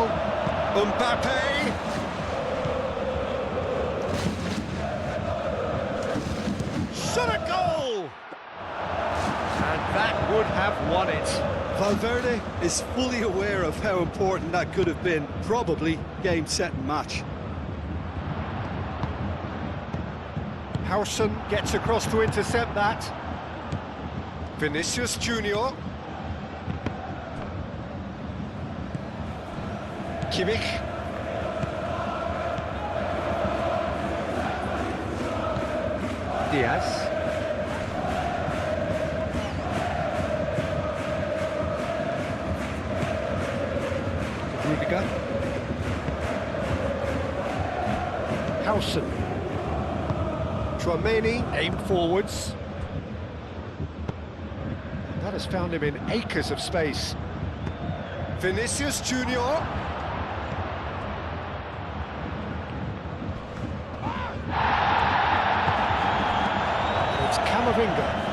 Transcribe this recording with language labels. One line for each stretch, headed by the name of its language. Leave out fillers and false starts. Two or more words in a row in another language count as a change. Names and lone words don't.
English: Mbappe. Shot a goal! And that would have won it. Valverde is fully aware of how important that could have been. Probably game, set and match. Howson gets across to intercept that. Vinicius Junior. Kimmich. Diaz. Rudiger. Howson. Tchouaméni aim forwards. That has found him in acres of space. Vinicius Junior. It's Camavinga.